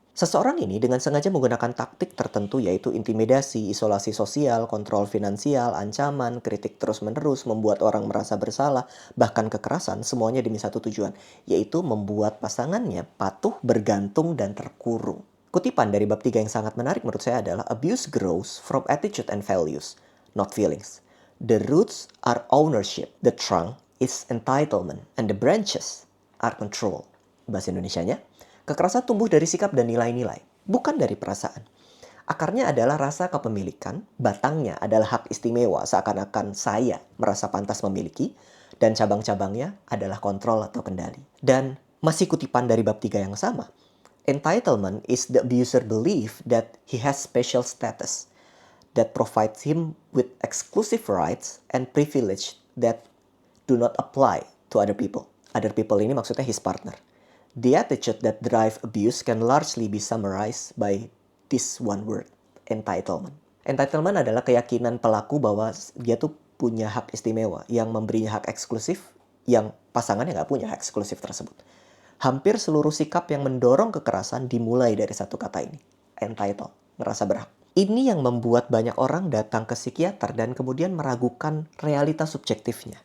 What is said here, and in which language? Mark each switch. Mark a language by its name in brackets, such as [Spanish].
[Indonesian] Seseorang ini dengan sengaja menggunakan taktik tertentu yaitu intimidasi, isolasi sosial, kontrol finansial, ancaman, kritik terus-menerus, membuat orang merasa bersalah, bahkan kekerasan, semuanya demi satu tujuan, yaitu membuat pasangannya patuh, bergantung, dan terkurung. Kutipan dari bab 3 yang sangat menarik menurut saya adalah [English] abuse grows from attitude and values, not feelings. The roots are ownership, the trunk is entitlement, and the branches are control. [Indonesian] Bahasa Indonesianya, kekerasan tumbuh dari sikap dan nilai-nilai, bukan dari perasaan. Akarnya adalah rasa kepemilikan, batangnya adalah hak istimewa seakan-akan saya merasa pantas memiliki, dan cabang-cabangnya adalah kontrol atau kendali. Dan masih kutipan dari bab 3 yang sama. [English] Entitlement is the abuser belief that he has special status that provides him with exclusive rights and privilege that do not apply to other people. Other people [Indonesian] ini maksudnya [English] his partner. The attitude that drive abuse can largely be summarized by this one word, entitlement. [Indonesian] Entitlement adalah keyakinan pelaku bahwa dia tuh punya hak istimewa yang memberinya hak eksklusif yang pasangannya nggak punya hak eksklusif tersebut. Hampir seluruh sikap yang mendorong kekerasan dimulai dari satu kata ini, entitled, merasa berhak. Ini yang membuat banyak orang datang ke psikiater dan kemudian meragukan realitas subjektifnya.